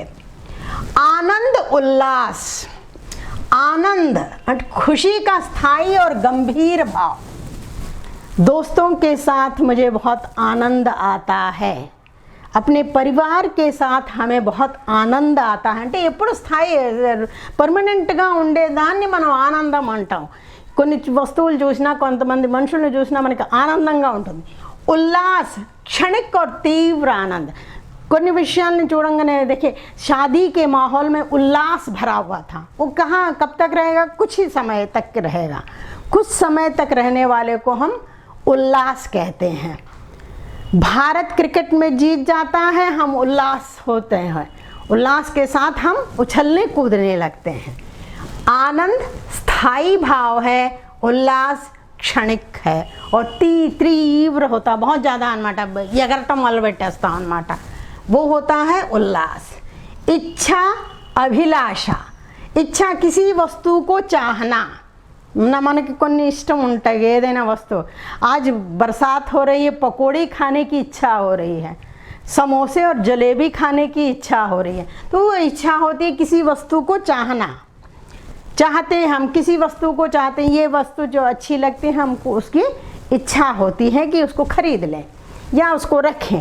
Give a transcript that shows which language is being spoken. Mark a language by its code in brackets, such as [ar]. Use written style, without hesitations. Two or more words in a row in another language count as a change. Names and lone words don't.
[hi] आनंद उल्लास, आनंद खुशी का स्थायी और गंभीर भाव। दोस्तों के साथ मुझे बहुत आनंद आता है, अपने परिवार के साथ हमें बहुत आनंद आता है। [te] అంటే ఎప్పుడు స్థాయి పర్మనెంట్గా ఉండేదాన్ని మనం ఆనందం అంటాం। కొన్ని వస్తువులు చూసినా కొంతమంది మనుషులను చూసినా మనకి ఆనందంగా ఉంటుంది। [hi] उल्लास क्षणिक और तीव्र आनंद। [te] కొన్ని విషయాలను చూడంగానే [hi] देखिए शादी के माहौल में उल्लास भरा हुआ था, वो कहाँ कब तक रहेगा? कुछ ही समय तक रहेगा। कुछ समय तक रहने वाले को हम उल्लास कहते हैं। भारत क्रिकेट में जीत जाता है, हम उल्लास होते हैं, उल्लास के साथ हम उछलने कूदने लगते हैं। आनंद स्थायी भाव है, उल्लास क्षणिक है और तीव्र होता, बहुत ज़्यादा अनमाटा [te] ఎగరటం మొదలుపెట్టేస్తాం అన్నమాట, [hi] वो होता है उल्लास। इच्छा अभिलाषा, इच्छा किसी वस्तु को चाहना, ना मन की [te] కొన్ని ఇష్టం ఉంటాయి ఏదైనా వస్తువు। [hi] आज बरसात हो रही है, पकौड़ी खाने की इच्छा हो रही है, समोसे और जलेबी खाने की इच्छा हो रही है। तो वो इच्छा होती है किसी वस्तु को चाहना, चाहते हैं हम किसी वस्तु को चाहते हैं, ये वस्तु जो अच्छी लगती है हमको उसकी इच्छा होती है कि उसको खरीद लें या उसको रखें।